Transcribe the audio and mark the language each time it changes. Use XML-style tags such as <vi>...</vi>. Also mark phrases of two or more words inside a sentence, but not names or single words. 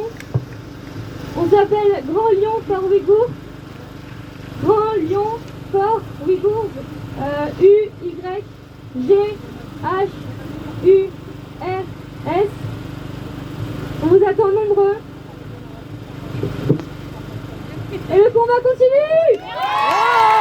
<fr>On s'appelle Grand Lyon for Ouïghours. Grand Lyon for Ouïghours. U-Y-G-H-U-R-S. On vous attend nombreux. Et le combat continue!</fr>